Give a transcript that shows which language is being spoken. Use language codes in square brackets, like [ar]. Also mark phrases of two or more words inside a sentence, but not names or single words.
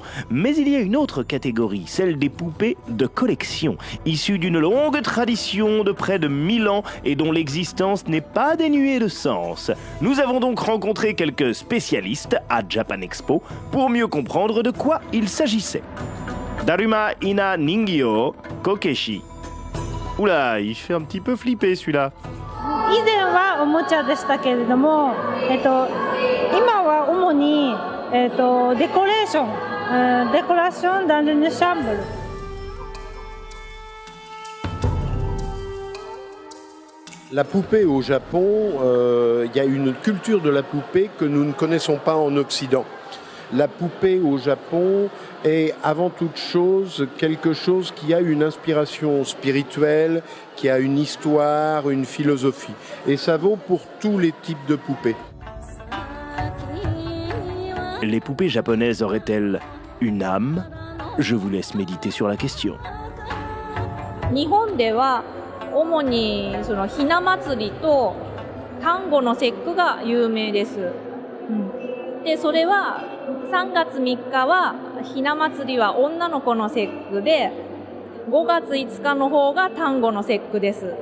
[fr] Mais il y a une autre catégorie, celle des poupées de collection, issues d'une longue tradition de près de 1000 ans et dont l'existence n'est pas dénuée de sens. Nous avons donc rencontré quelques spécialistes à Japan Expo pour mieux comprendre de quoi il s'agissait. Daruma Ina Ningyo Kokeshi. Oula, il fait un petit peu flipper celui-là. [ja] 以前はおもちゃでしたけれども、今は主に、デコレーション [fr] dans une chambre. La poupée au Japon, il y a une culture de la poupée que nous ne connaissons pas en Occident. La poupée au Japon est avant toute chose quelque chose qui a une inspiration spirituelle, qui a une histoire, une philosophie. Et ça vaut pour tous les types de poupées. Les poupées japonaises auraient-elles une âme? Je vous laisse méditer sur la question. [ja] 日本では主にそのひな祭りと端午の節句が有名です。で、それは3月3日はひな祭りは女の子の節句で、5月5日の方が端午の節句です。